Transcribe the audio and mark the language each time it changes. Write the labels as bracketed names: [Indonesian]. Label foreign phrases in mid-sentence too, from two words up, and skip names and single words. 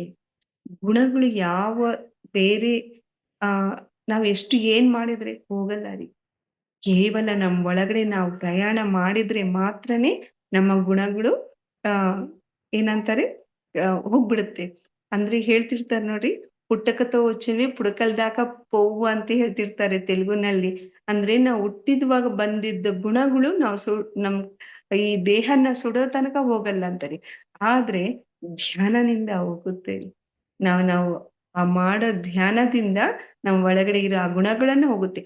[Kannada] ಗುಣಗಳು ಯಾವ ಬೇರೆ ಆ ನಾವ್ ಎಷ್ಟು ಏನ್ ಮಾಡಿದ್ರೆ ಹೋಗಲ್ಲ ರೀ. ಕೇವಲ ನಮ್ ಒಳಗಡೆ ನಾವು ಪ್ರಯಾಣ ಮಾಡಿದ್ರೆ ಮಾತ್ರನೇ ನಮ್ಮ ಗುಣಗಳು ಆ ಏನಂತಾರೆ ಹೋಗ್ಬಿಡುತ್ತೆ. ಅಂದ್ರೆ ಹೇಳ್ತಿರ್ತಾರೆ ನೋಡ್ರಿ, [Telugu] "పుట్టకతో వచ్చినవి పుడకల దాకా పోవు" [Kannada] ಅಂತ ಹೇಳ್ತಿರ್ತಾರೆ ತೆಲುಗುನಲ್ಲಿ. ಅಂದ್ರೆ ನಾವು ಹುಟ್ಟಿದವಾಗ ಬಂದಿದ್ದ ಗುಣಗಳು ನಾವು ನಮ್ ಈ ದೇಹನ ಸುಡೋ ತನಕ ಹೋಗಲ್ಲ ಅಂತಾರೆ. ಆದ್ರೆ ಧ್ಯಾನದಿಂದ ಹೋಗುತ್ತೆ. ನಾವು ಆ ಮಾಡೋ ಧ್ಯಾನದಿಂದ ನಮ್ ಒಳಗಡೆ ಇರೋ ಆ ಗುಣಗಳನ್ನ ಹೋಗುತ್ತೆ.